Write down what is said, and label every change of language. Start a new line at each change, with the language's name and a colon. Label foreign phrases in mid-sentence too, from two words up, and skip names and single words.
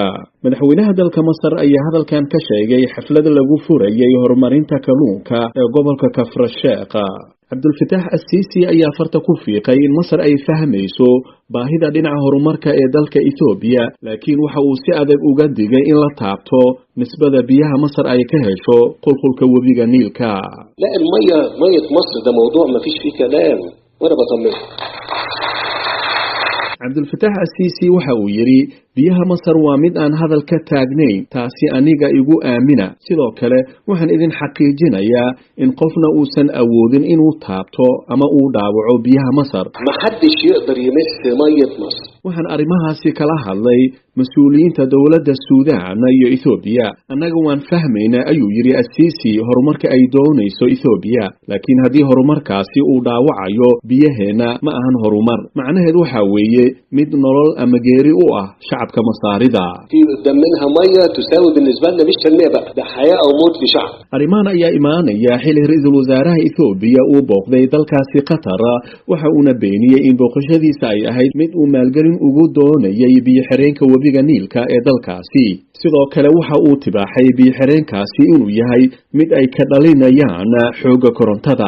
Somali: madaxweynaha dalka Masar ayaa hadalkan ka sheegay xaflad lagu furayay horumarinta kalluunka ee gobolka Kafr Sheekh. Cabdulfataax Asiisi ayaa farta ku fiiqay in Masar ay fahmayso baahida dhinaca horumarka ee dalka Itoobiya, laakiin waxa uu si adag uga digay in la taabto nisbada biyaha Masar ay ka hesho qulqulka webiga Niilka.
Arabic: لا مية مصر ده موضوع ما فيش فيه كلام وانا بطمن.
Somali: Cabdulfataax Asiisi waxa uu yiri biyaha Masar waa mid aan hadal ka taagnayn, taasi aniga igu aamina. Sidoo kale waxaan idin xaqiijinayaa in qofna uusan awoodin inuu taabto ama uu dhaawaco biyaha Masar.
Arabic: ما حدش يقدر يمس مية مصر.
Somali: waxaan arrimahaasi kala hadlay mas'uuliyiinta dowladda Suudaan iyo Itoobiya. Annaga waan fahmaynaa ayuu yiri Asiisi horumarka ay doonayso Itoobiya, laakiin haddii horumarkaasi uu dhaawacayo biyaheena ma ahan horumar. macnaheedu waxa weeye mid nolol ama geeri u ah shacabka Masaarida.
Arabic: في قدام منها مية تساوي بالنسبة لنا مش تنمية بقى، ده حياة أو موت لشعب.
Somali: arrimahan ayaa imaanaya xilli ra'iisul wasaaraha Itoobiya uu booqday dalkaasi Qatar, waxa uuna beeniyay in booqashadiisa ay ahayd mid uu maalgelin ugu doonayay biyo xireenka webiga Niilka ee dalkaasi. sidoo kale waxa uu tibaaxay biyo xireenkaasi inuu yahay mid ay ka dhalinayaan xoogga korontada.